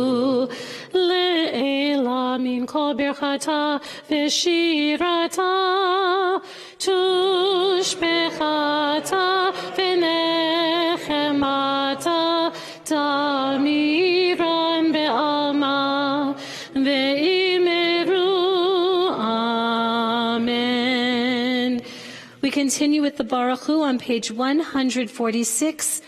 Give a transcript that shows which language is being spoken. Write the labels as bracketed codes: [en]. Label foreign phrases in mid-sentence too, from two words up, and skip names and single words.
[arc] לעלא מן כל ברכתא ושירתא תשבחתא ונחמתא דאמירן בעלמא ואמרו אמן. [en] We continue with the Baruch Hu on page 146.